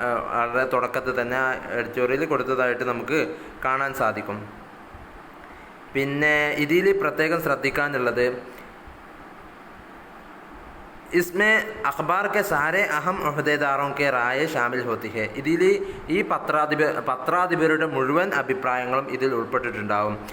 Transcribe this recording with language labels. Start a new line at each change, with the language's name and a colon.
Malayalam: വളരെ തുടക്കത്തിൽ തന്നെ ആ എഡിറ്റോറിയൽ കൊടുത്തതായിട്ട് നമുക്ക് കാണാൻ സാധിക്കും. പിന്നെ ഇതിൽ പ്രത്യേകം ശ്രദ്ധിക്കാനുള്ളത്,
Hindi: इसमें अखबार के सारे अहम अहदेदारों के राय शामिल होती है.
Malayalam: ഇതിൽ ഈ പത്രാധിപരുടെ മുഴുവൻ അഭിപ്രായങ്ങളും ഇതിൽ ഉൾപ്പെട്ടിട്ടുണ്ടാവും.